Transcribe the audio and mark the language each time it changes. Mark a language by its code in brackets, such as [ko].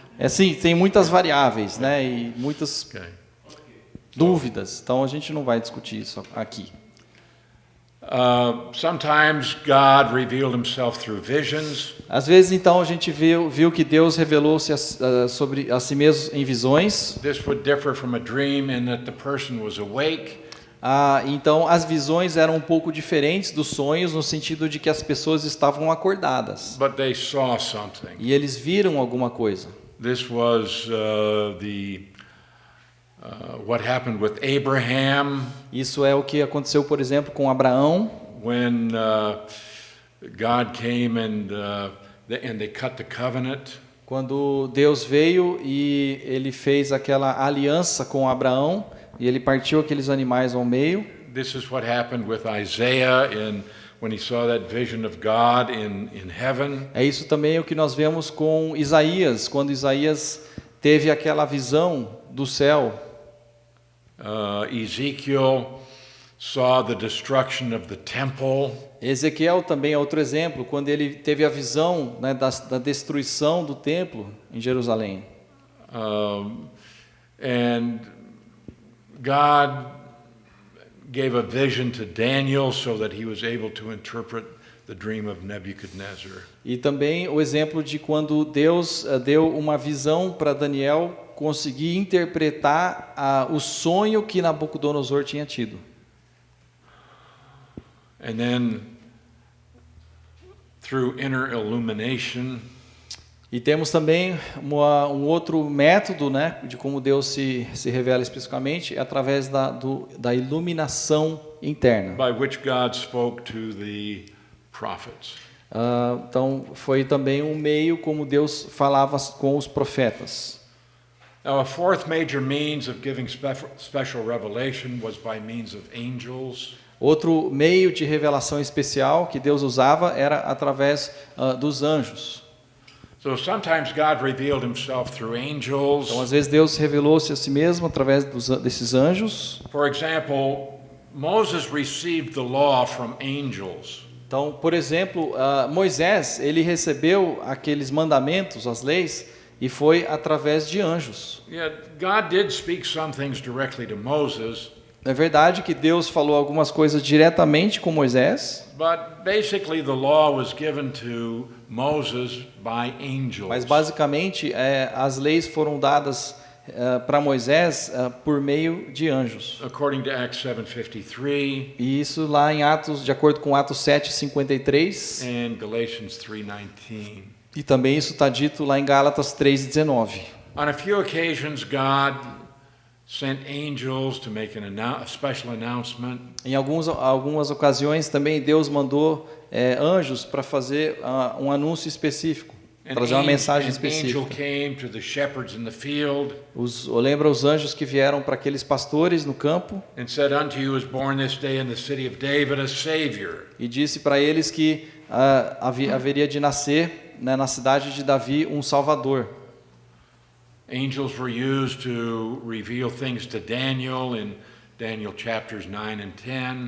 [pt] É assim, tem muitas variáveis, né, e muitas [en] Okay. [pt] dúvidas. Então a gente não vai discutir isso aqui. [en] Sometimes God revealed Himself through visions. [pt] Às vezes, então, a gente viu que Deus revelou-se sobre a si mesmo em visões. [en] This would differ from a dream in that the person was awake. [pt] Então, as visões eram um pouco diferentes dos sonhos, no sentido de que as pessoas estavam acordadas. [en] But they saw something. [pt] E eles viram alguma coisa. [en] This was the What happened with Abraham [pt] Isso é o que aconteceu, por exemplo, com Abraão, [en] when God came and they cut the covenant. [pt] quando Deus veio e ele fez aquela aliança com Abraão e ele partiu aqueles animais ao meio. [en] This is what happened with Isaiah when he saw that vision of God in heaven. [pt] É isso também o que nós vemos com Isaías, quando Isaías teve aquela visão do céu. [en] Ezekiel saw the destruction of the temple. [pt] Ezequiel também é outro exemplo, quando ele teve a visão, né, da destruição do templo em Jerusalém. [en] And God gave a vision to Daniel so that he was able to interpret the dream of Nebuchadnezzar. [pt] E também o exemplo de quando Deus deu uma visão para Daniel conseguir interpretar o sonho que Nabucodonosor tinha tido. [en] And then through inner illumination, [pt] E temos também um outro método, né, de como Deus se revela especificamente, é através da iluminação interna. [en] by which God spoke to the prophets. [pt] Então, foi também um meio como Deus falava com os profetas. [en] Now, a fourth major means of giving special revelation was by means of angels. [pt] Outro meio de revelação especial que Deus usava era através dos anjos. [en] So sometimes God revealed himself through angels. [pt] Então, às vezes, Deus revelou-se a si mesmo através desses anjos. [en] For example, Moses received the law from angels. [pt] Então, por exemplo, Moisés, ele recebeu aqueles mandamentos, as leis, e foi através de anjos. [en] Yeah, God did speak some things directly to Moses, [pt] É verdade que Deus falou algumas coisas diretamente com Moisés, [en] but basically the law was given to Moses by angels. [pt] mas basicamente as leis foram dadas para Moisés por meio de anjos. [en] According to Acts 7:53 [pt] E isso lá em Atos, de acordo com Atos 7:53, [en] and Galatians 3:19. [pt] e também isso está dito lá em Gálatas 3:19. [en] On a few occasions, God sent angels to make a special announcement. [pt] Em algumas ocasiões também Deus mandou anjos para fazer um anúncio específico, trazer uma mensagem [en] An angel [pt] específica. [en] came to the shepherds in the field [pt] Lembra os anjos que vieram para aqueles pastores no campo [en] and said, "Unto you is born this day in the city of David a Savior." [pt] e disse para eles que haveria de nascer, né, na cidade de Davi um Salvador. [en] Angels were used to reveal things to Daniel in Daniel chapters 9 and 10.